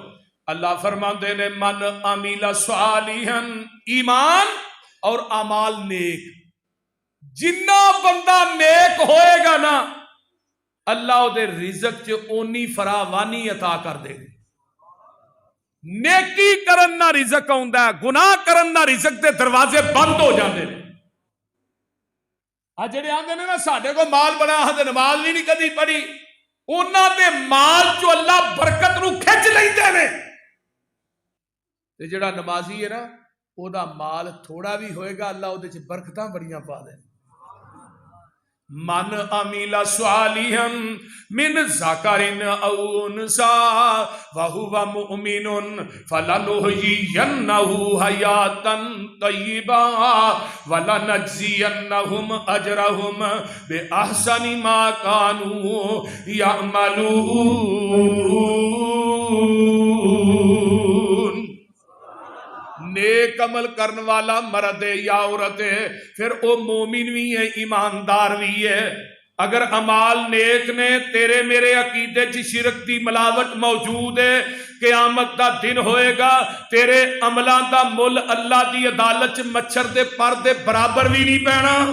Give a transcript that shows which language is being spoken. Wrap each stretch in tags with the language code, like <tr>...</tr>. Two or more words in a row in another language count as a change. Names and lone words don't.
<pa>اللہ فرماندے نے</pa> <ar>من عمل صالحا</ar> <pa>ایمان اور اعمال نیک. جنہ بندہ نیک ہوئے گا نا اللہ او دے رزق چ اونی فراوانی عطا کر دے گا. نیکی کرن نہ رزق آوندا ہے. گناہ کرن نہ رزق دے دروازے بند ہو جاندے نے. جڑے آندے نے نا ساڈے کو مال بڑا تے نماز بھی نہیں کدی پڑھی. انہاں دے مال چو اللہ برکت نو کھچ لیندے نے. تے جڑا نمازی ہے نا او دا مال تھوڑا بھی ہوئے گا اللہ او دے چ برکتاں بڑیاں پا دے.</pa> <ar>من عمل صالحا من ذکر او انثى وهو مؤمن فلنحيينه حیاتا طیبا ولنجزینهم اجرهم باحسن ما كانوا يعملون.</ar> <ur>نیک عمل کرن والا مرد ہے یا عورت ہے پھر وہ مومن بھی ہے ایماندار بھی ہے.</ur> <pa>اگر اعمال نیک نے تیرے میرے عقیدے چ شرک دی ملاوٹ موجود ہے قیامت دا دن ہوئے گا تیرے عملاں دا مل اللہ دی عدالت چ مچھر دے پر دے برابر بھی نہیں پینا.</pa>